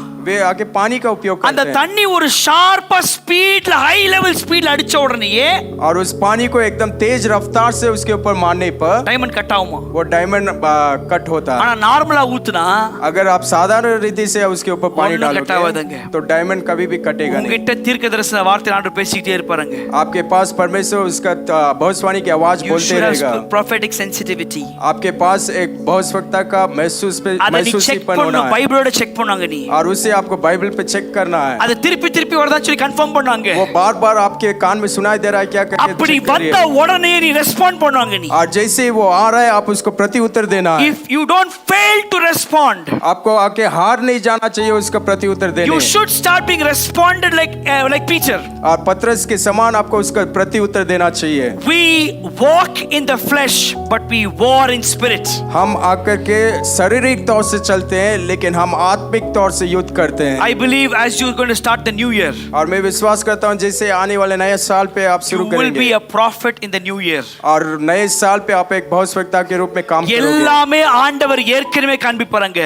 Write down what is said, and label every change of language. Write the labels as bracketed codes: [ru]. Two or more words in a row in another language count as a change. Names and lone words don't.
[hi] वे आगे पानी का उपयोग [ta] அந்த [hi] करते हैं. [ta] தண்ணி ஒரு ஷார்ப்பா ஸ்பீட்ல [en] high level [ta] ஸ்பீட்ல அடிச்ச உடனேயே [hi] और उस पानी को एकदम तेज रफ्तार से उसके ऊपर मारने पर [en] diamond cut [ta] ஆகுமா? [hi] वो [en] diamond cut [hi] होता है. [ta] ஆனா நார்மலா ஊத்துனா [hi] अगर आप साधारण रीति से उसके ऊपर पानी [ta] ஒண்ணும் கட் ஆகாதுங்க. [hi] डालोगे तो डायमंड कभी भी कटेगा नहीं. [ta] உங்ககிட்ட தீர்க்கதரிசன வார்த்தை ஆண்டவர் பேசிட்டே இருப்பாருங்க. [hi] आपके पास परमेश्वर उसका भविष्यवाणी की आवाज [en] You [hi] बोलते [en] should [hi] रहेगा. [en] have prophetic sensitivity. [hi] आपके पास एक भविष्यवक्ता का [ta] அதை நீ செக் [hi] महसूसीपन होना [ta] பண்ணணும். [hi] है. [ta] பைபிளோட செக் பண்ணுவாங்க நீ. [hi] और उसे आपको बाइबल पे चेक करना है. [ta] அதை திருப்பி திருப்பி வரதான் சொல்லி கன்ஃபார்ம் பண்ணுவாங்க. [hi] वो बार बार आपके कान में सुनाई दे रहा है क्या करके [ta] அப்படி [hi] check करिए. [ta] வந்த உடனே நீ ரெஸ்பாண்ட் பண்ணுவாங்க நீ. [hi] और जैसे ही वो आ रहा है आप उसको प्रति उत्तर देना है. [en] If you don't fail to respond, [hi] आपको आके हार नहीं जाना चाहिए उसका प्रति उत्तर देने. [en] you should start being responded like Peter. [hi] और पतरस के समान आपको उसका प्रति उत्तर देना चाहिए. [en] We walk in the flesh but we war in spirit. [hi] हम आकर के शारीरिक तौर से चलते हैं लेकिन हम आत्मिक तौर से युद्ध करते हैं. [en] I believe as you're going to start the new year, [hi] और मैं विश्वास करता हूँ जैसे आने वाले नए साल पे आप [en] you [hi] शुरू [en] will be [hi] करेंगे [en] a prophet in the new year. [hi] और नए साल पे आप एक भविष्यवक्ता के रूप में काम करोगे. [ta] எல்லாமே ஆண்டவர் ஏற்கனவே காண்பிப்பாருங்க.